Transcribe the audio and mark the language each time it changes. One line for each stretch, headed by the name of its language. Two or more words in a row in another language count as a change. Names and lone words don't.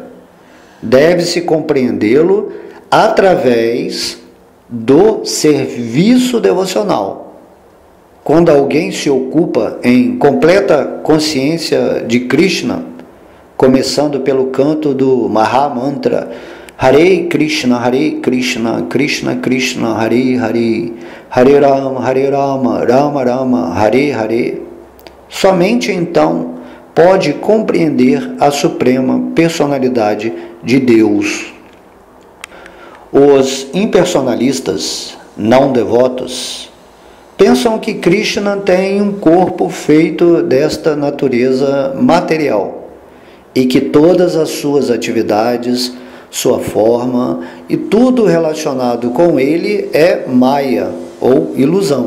Portuguese: Deve-se compreendê-lo através do serviço devocional. Quando alguém se ocupa em completa consciência de Krishna, começando pelo canto do Mahamantra Hare Krishna, Krishna Krishna, Hare Hare, Hare Rama, Rama Rama, Hare Hare, somente então pode compreender a suprema personalidade de Deus. Os impersonalistas não devotos pensam que Krishna tem um corpo feito desta natureza material e que todas as suas atividades, sua forma e tudo relacionado com ele é Maya ou ilusão.